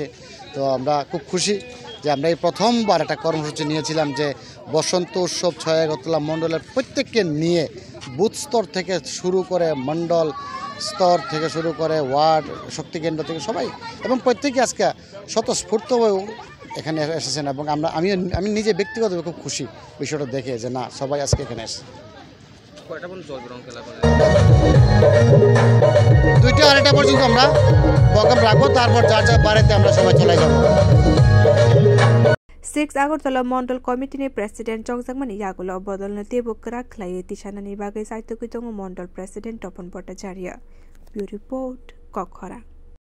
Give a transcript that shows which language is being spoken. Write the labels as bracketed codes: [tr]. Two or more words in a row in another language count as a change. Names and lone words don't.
[bn] তো আমরা খুব খুশি যে আমরা এই প্রথমবার একটা কর্মসূচি নিয়েছিলাম যে বসন্ত উৎসব ছায়াগতলা মণ্ডলের প্রত্যেককে নিয়ে বুথ স্তর থেকে শুরু করে মণ্ডল স্তর থেকে শুরু করে ওয়ার্ড শক্তি কেন্দ্র থেকে সবাই এবং প্রত্যেকে আজকে স্বতঃস্ফূর্তভাবে এখানে এসেছেন এবং আমি নিজে ব্যক্তিগতভাবে খুব খুশি বিষয়টা দেখে যে না সবাই আজকে এখানে এসেছে। 2টা-2:30 পর্যন্ত আমরা প্রোগ্রাম রাখবো, তারপর যার বাড়িতে আমরা সবাই চলে যাব। [trp] 6 Agartala Mondol Committee ni President Chongjangmani Yagulo Bodol na Tebuk Krakhlai Tishanani Bagai Saitokitong Mondol President Topon Bhattacharya. [en] Bureau Report [trp] Kokhara.